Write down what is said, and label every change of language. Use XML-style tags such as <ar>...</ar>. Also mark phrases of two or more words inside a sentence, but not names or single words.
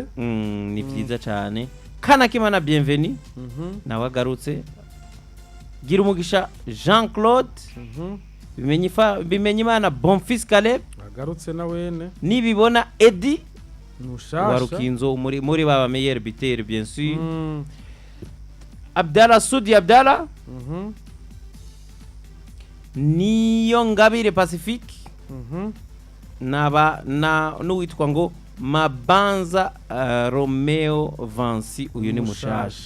<rn>Ni byiza cyane. Kanakimana Bienvenue nawe agarutse. Gira umugisha Jean Claude. Bimenyimana Bonfils Caleb agarutse nawene. Nibibona Eddie mushasha warukinzo muri baba</rn> <fr>meilleur buteur bien sûr.</fr> <rn>Abdallah Sudi Abdallah. Niyo Ngabire Pacifique. N'uwitwa ngo Mabanza Romeo Vansi uyu ni mushasha.</rn>